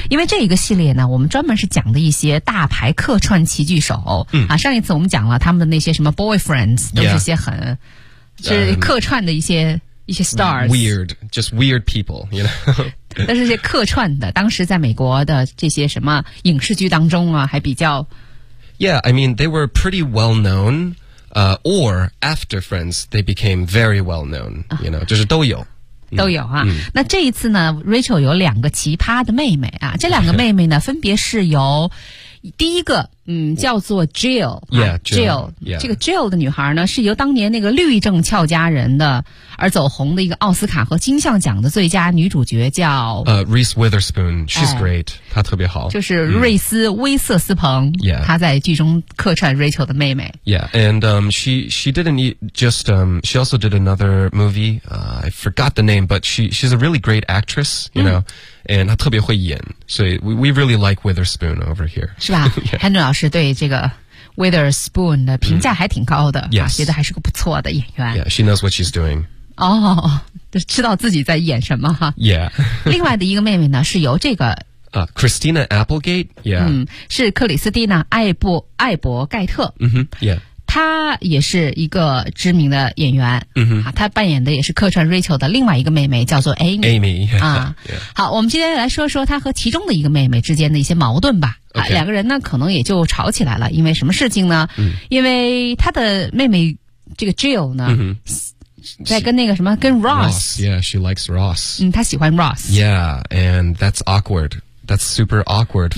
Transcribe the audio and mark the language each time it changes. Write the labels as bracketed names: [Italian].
[Chinese] 因为这一个系列呢，我们专门是讲的一些大牌客串齐聚首。上一次我们讲了他们的那些什么 boyfriends。 [English] Yeah. [Chinese] 这些很是客串的一些 stars, [English] weird, just weird people, you know. [Chinese] 但是这些客串的，当时在美国的这些什么影视剧当中啊，还比较。 [English] Yeah, I mean, they were pretty well known, or after Friends, they became very well known. You know, [Chinese] 就是都有。都有啊、那这一次呢 ，Rachel 有两个奇葩的妹妹啊，这两个妹妹呢，分别是由。第一个叫做 Jill、这个 Jill 的女孩呢是由当年那个绿政俏佳人的而走红的一个奥斯卡和金像奖的最佳女主角叫 [English] Reese Witherspoon, she's great, [Chinese] 她特别好，就是瑞斯威瑟斯彭、她在剧中客串 Rachel 的妹妹。 [English] Yeah, and she didn't just, she also did another movie, I forgot the name, but she's a really great actress, you know,and [Chinese] 她特别会演，所以 [English] we really like Witherspoon over here. [Chinese] 是吧Henry 老师对这个 Witherspoon 的评价还挺高的、 [English] yes. [Chinese] 觉得还是个不错的演员。 [English] Yeah, she knows what she's doing. [Chinese] 哦，知道自己在演什么哈。 [English] Yeah. [Chinese] 另外的一个妹妹呢，是由这个 [English] Christina Applegate, yeah. [Chinese] 是克里斯蒂娜艾伯盖特。 [English] Yeah. [Chinese] 她也是一个知名的演员、她扮演的也是客串 Rachel 的另外一个妹妹叫做 Amy、好，我们今天来说说她和其中的一个妹妹之间的一些矛盾吧、 [English] okay. [Chinese] 两个人呢可能也就吵起来了，因为什么事情呢、因为她的妹妹这个 Jill 呢、在跟那个什么跟 Ross [English] Yeah, she likes Ross、 [Chinese] 她喜欢 Ross [English] Yeah, and that's awkward That's super awkward for